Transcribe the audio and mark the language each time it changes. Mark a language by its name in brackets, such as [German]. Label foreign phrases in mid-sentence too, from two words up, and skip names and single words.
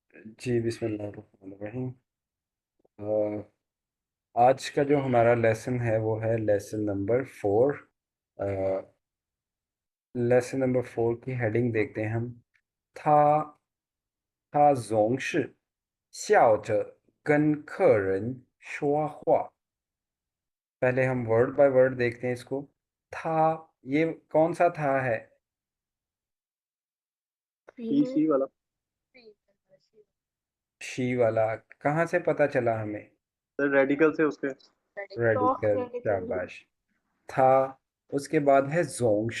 [Hindi] जी, बिस्मिल्लाहिर्रहमानिर्रहीम। अ, आज का जो हमारा लेसन है वो है [English] lesson number 4. lesson number 4 [Hindi] की हेडिंग देखते हैं हम। [Chinese] 他 他 总笑着跟客人说话। [Hindi] पहले हम [English] word by word [Hindi] देखते हैं इसको। था, ये कौन सा था है? सी सी वाला। शी वाला। कहाँ से पता चला हमें? सर रेडिकल से उसके। रेडिकल, शाबाश। था। उसके बाद है जोंग्श।